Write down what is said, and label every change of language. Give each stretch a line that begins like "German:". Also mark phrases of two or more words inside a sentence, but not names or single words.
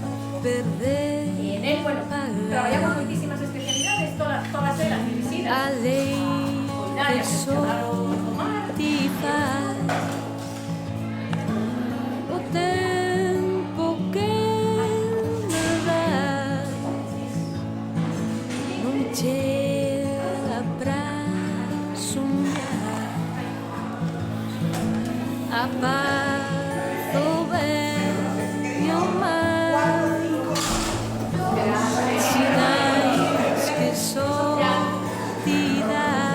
Galician: E en él, bueno, traballamos moitísimas especialidades, todas elas dirixidas a cuidar e a gestionar o mar.
Portuguese: O tempo que me dá non chega pra sonhar a paz, o ben e o mal, sinais que só te dá.